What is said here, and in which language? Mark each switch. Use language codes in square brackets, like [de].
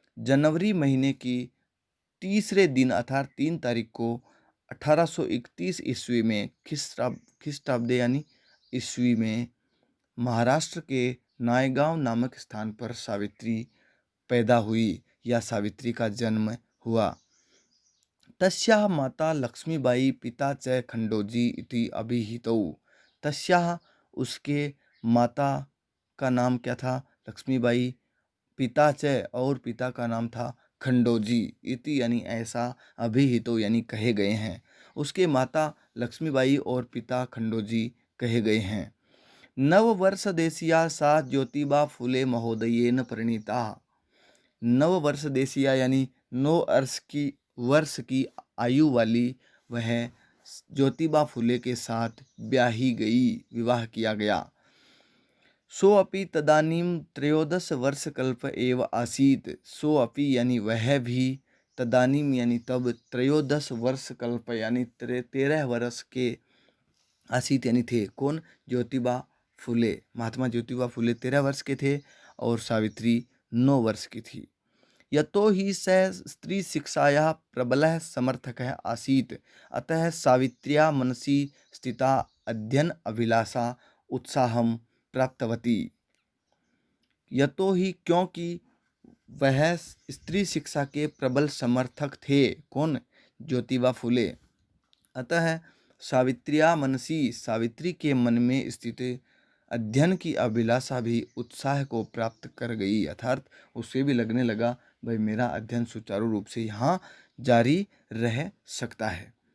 [hi] जनवरी महीने की तीसरे दिन अर्थात 3 तारीख को 1831 ईस्वी में, ख्रीष्टाब्दे यानी ईस्वी में, महाराष्ट्र के नायगांव नामक स्थान पर सावित्री पैदा हुई या सावित्री का जन्म हुआ। [sa] तस्याः माता लक्ष्मीबाई पिता च खंडोजी इति अभिहितौ। [hi] तस्याः उसके माता का नाम क्या था? लक्ष्मीबाई। पिता च और पिता का नाम था खंडोजी इति यानी ऐसा, अभिहितो यानी कहे गए हैं। उसके माता लक्ष्मीबाई और पिता खंडोजी कहे गए हैं। [sa] नववर्ष देशीया सा ज्योतिबा फुले महोदयेन परिणीता। [hi] नववर्ष देशीया यानी 9 वर्ष की आयु वाली वह ज्योतिबा फुले के साथ ब्याही गई, विवाह किया गया। [sa] सो अपि तदानीम 13 वर्षकल्प एव आसीत। [hi] सो अपि यानी वह भी, तदानीम यानी तब, 13 वर्षकल्प यानी 13 वर्ष के, आसीत यानी थे। कौन? ज्योतिबा फुले, महात्मा ज्योतिबा फुले 13 वर्ष के थे और सावित्री 9 वर्ष की थी। [sa] यतो हि सः स्त्रीशिक्षायाः प्रबलः समर्थकः आसीत्, अतः सावित्र्याः मनसि स्थिता अध्ययन अभिलाषा उत्साहं प्राप्तवती। [hi] यतो ही क्योंकि वह स्त्री शिक्षा के प्रबल समर्थक थे। कौन? ज्योतिबा फुले। अतः सावित्र्या मनसी, सावित्री के मन में स्थित अध्ययन की अभिलाषा भी उत्साह को प्राप्त कर गई, अर्थात उसे भी लगने लगा भाई मेरा अध्ययन सुचारू रूप से यहाँ जारी रह सकता है।